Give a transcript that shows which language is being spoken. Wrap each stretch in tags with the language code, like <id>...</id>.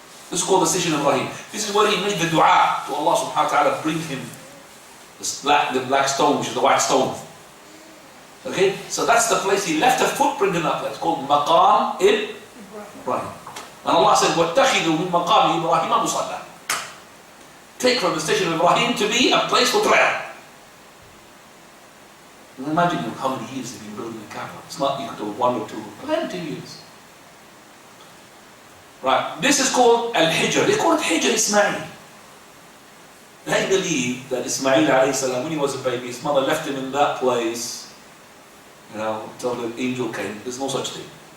<en>This is called the Station of Ibrahim. This is where he made the dua to Allah subhanahu wa ta'ala bring him the black stone, which is the white stone. Okay? So that's the place, he left a footprint in that place, called Maqam Ibrahim. And Allah said,</en> <ar>وَاتَّخِذُوا مِن مَقَامِ إِبْرَاهِيمَ مُصَلَّى.</ar> <en>Take from the Station of Ibrahim to be a place for prayer. And imagine how many years they've been building the Kaaba. It's not equal to 1 or 2, plenty of years. Right, this is called Al-Hijr. They call it Hijr Ismail. They believe that Ismail alayhi salam, when he was a baby, his mother left him in that place, until the angel came. There's no such thing.</en>